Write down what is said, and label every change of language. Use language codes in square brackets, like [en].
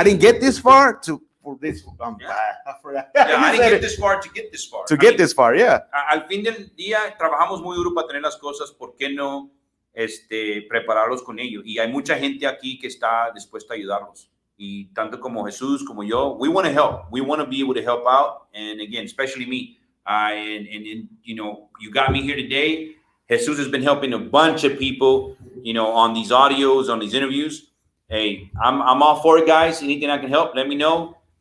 [en] I didn't get this far for this. I forgot. I didn't get this far to get this far. This far, yeah. [es] Al fin del día trabajamos muy duro para tener las cosas. ¿Por qué no prepararlos con ello? Y hay mucha gente aquí que está dispuesta a ayudarlos. Y tanto como Jesús, como yo, [en] we want to help. We want to be able to help out. And again, especially me. And you got me here today. Jesus has been helping a bunch of people, on these audios, on these interviews. Hey, I'm all for it, guys. Anything I can help, let me know.